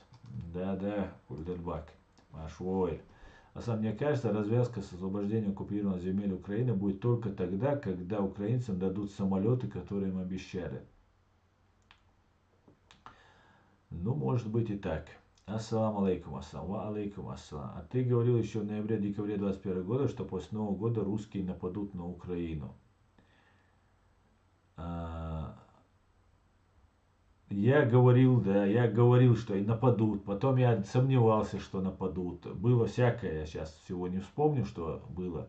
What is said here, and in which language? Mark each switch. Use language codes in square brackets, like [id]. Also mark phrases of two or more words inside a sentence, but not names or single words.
[ru] Да, Кульдельбак. Машвой. А сам мне кажется, развязка с освобождением оккупированных земель Украины будет только тогда, когда украинцам дадут самолеты, которые им обещали. Ну, может быть и так. [ar] السلام عليكم عليكم السلام. [ru] А ты говорил еще в ноябре-декабре 2021 года, что после Нового года русские нападут на Украину. Я говорил, что и нападут. Потом я сомневался, что нападут. Было всякое, я сейчас всего не вспомню, что было.